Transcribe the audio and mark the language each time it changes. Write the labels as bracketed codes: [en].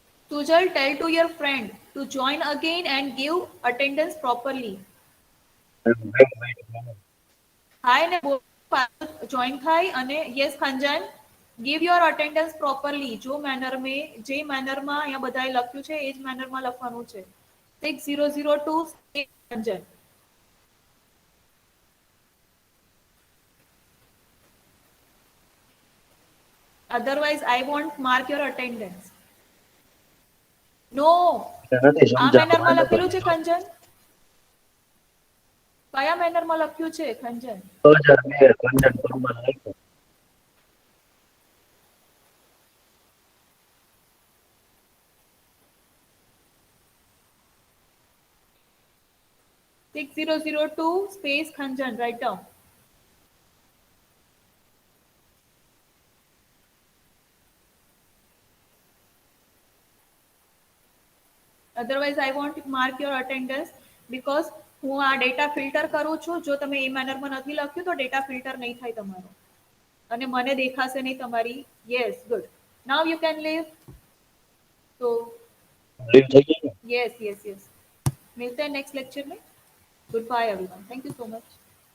[en] Sujal, tell to your friend to join again and give attendance properly. [gu] Hi ને join થાય અને yes Khanjan, [en] give your attendance properly, [gu] જો manner में, જે manner માં અહીંયા બધાએ લખ્યું છે એ જ મેનર માં લખવાનું છે। 6002 Khanjan. [en] Otherwise I won't mark your attendance. [gu] No, આ મેનર માં લખેલું છે ખંજન? કયા મેનર માં લખ્યું છે ખંજન? 2002 ખંજન પરમાર લખ્યું। [en] 6002 space Khanjan, write down. Otherwise I won't mark your attendance because [gu] હું આ ડેટા ફિલ્ટર કરું છું। જો તમે એ મેનરમાં નથી લખ્યું તો ડેટા ફિલ્ટર નહીં થાય તમારો અને મને દેખાશે નહીં તમારી। [en] Yes, good, now you can leave. તો [gu] લીવ થઈ ગઈ ને? [en] yes yes yes, [hi] मिलते हैं [en] Next lecture में। Good bye everyone, thank you so much.